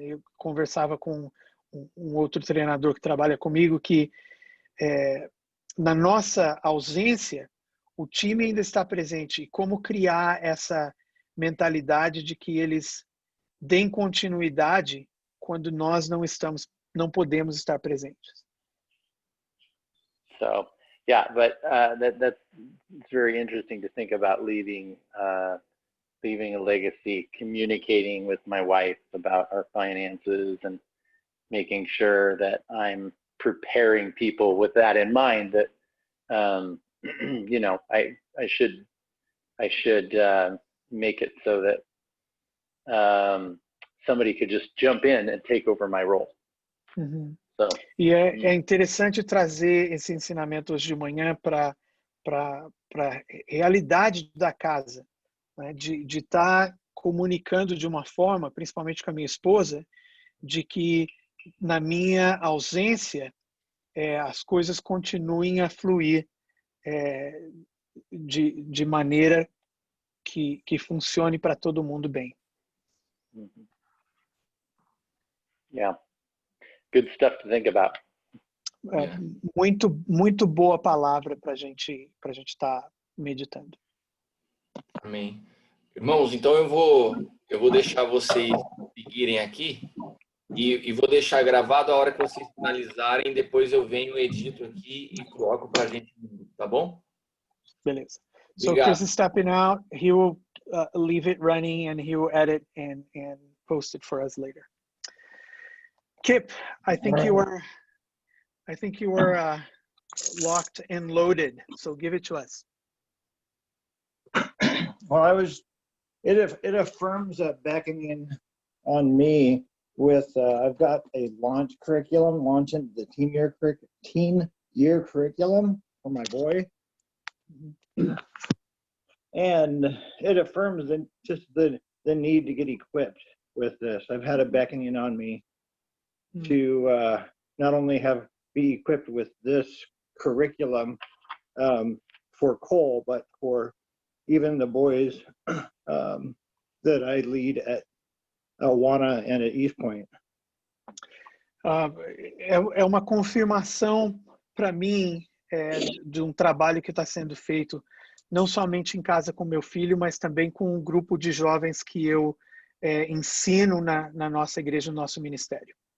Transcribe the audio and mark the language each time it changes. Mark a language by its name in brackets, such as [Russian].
[Portuguese] Eu conversava com um outro treinador que trabalha comigo que na nossa ausência o time ainda está presente, e como criar essa mentalidade de que eles deem continuidade quando nós não podemos estar presentes. [English] So yeah, but that's very interesting to think about leaving a legacy, communicating with my wife about our finances, and making sure that I'm preparing people with that in mind, that I should make it so that somebody could just jump in and take over my role. Uhum. So, [Portuguese] e é interessante trazer esse ensinamento hoje de manhã para a realidade da casa, né? De estar comunicando de uma forma, principalmente com a minha esposa, de que na minha ausência as coisas continuem a fluir de maneira que funcione para todo mundo bem. [English] Yeah, good stuff to think about. [Portuguese] Muito boa palavra para a gente estar meditando. Amém. Irmãos, então eu vou deixar vocês seguirem aqui e vou deixar gravado a hora que vocês finalizarem. Depois eu venho, edito aqui e coloco para a gente, tá bom? Beleza. Obrigado. [English] So Chris is stepping out. He will leave it running, and he will edit and post it for us later. Kip, I think you were locked and loaded. So give it to us. Well, it affirms that beckoning on me with, I've got a launching the teen year curriculum for my boy. And it affirms just the need to get equipped with this. I've had a beckoning on me to not only be equipped with this curriculum for Cole, but for even the boys that I lead at Awana and at East Point. [Portuguese] É uma confirmação para mim de um trabalho que está sendo feito não somente em casa com meu filho, mas também com um grupo de jovens que eu ensino na nossa igreja, no nosso ministério.